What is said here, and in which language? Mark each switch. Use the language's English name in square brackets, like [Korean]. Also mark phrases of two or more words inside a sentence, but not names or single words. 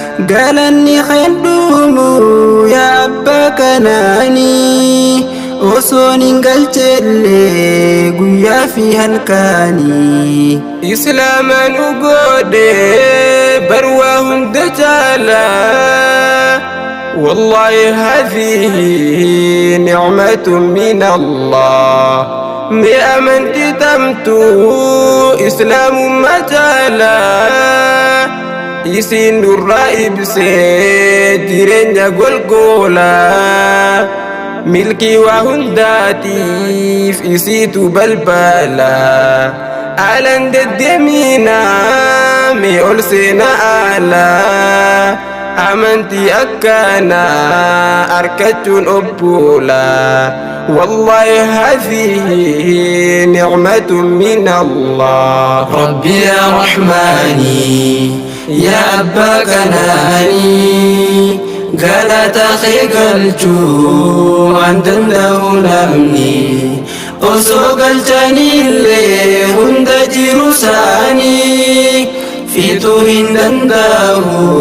[Oromo] Galanni keetuumu yaa Abbaa Kanaanii. Osoon hin galchelle guyyaa fi halkaanii. Islaama nu godhe barwaa hunda jaala. [Arabic] والله هذه نعمة من الله. [Oromo] Mi amanti tamtu Islaamummaa jaala. Isin nurra ibse jireenya golgoola. Milkii waa hundaatiif isiitu balbala. Alan deddeemina, mee ol seena ala. Amantii akkana arkachuun obbola. [Arabic] والله هذه نعمة من الله. ربي يا رحمان, [Oromo] ya Abba Kanani, galata kee galchuu waan danda'u namni. Osoo galchanii illee hunda jiru isaanii fixuu hin danda'u.